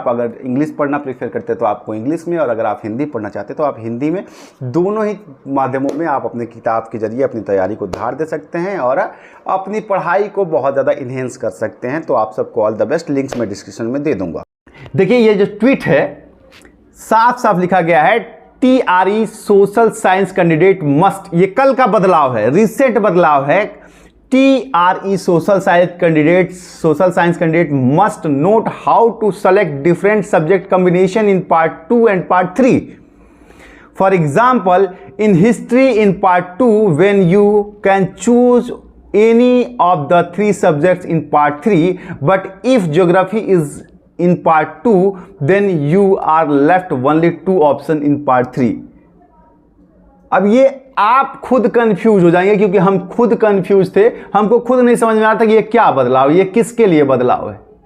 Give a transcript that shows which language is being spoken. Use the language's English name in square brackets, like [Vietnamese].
[Hindi] आप अगर इंग्लिश पढ़ना प्रेफर करते तो आपको इंग्लिश में, और अगर आप हिंदी पढ़ना चाहते तो आप हिंदी में, दोनों ही माध्यमों में आप अपने किताब के जरिए अपनी तैयारी को धार दे सकते हैं और अपनी पढ़ाई को बहुत ज़्यादा इन्हेंस कर सकते हैं। तो आप सबको [English] all the best, [Hindi] लिंक्स मैं डिस्क्रिप्शन में दे दूंगा। देखिए ये जो ट्वीट है साफ साफ लिखा गया है, [English] TRE social science candidate must, [Hindi] ये कल का बदलाव है, रिसेंट बदलाव है। [English] TRE social science candidate must note how to select different subject combination in part 2 and part 3. For example, in history in part 2, when you can choose any of the 3 subjects in part 3, but if geography is in part 2, then you are left only 2 options in part 3. [Hindi] अब ये आप खुद confuse हो जाएंगे, क्योंकि हम खुद confuse थे, हमको खुद नहीं समझ में आता कि ये क्या बदलाव, ये किसके लिए बदलाव है।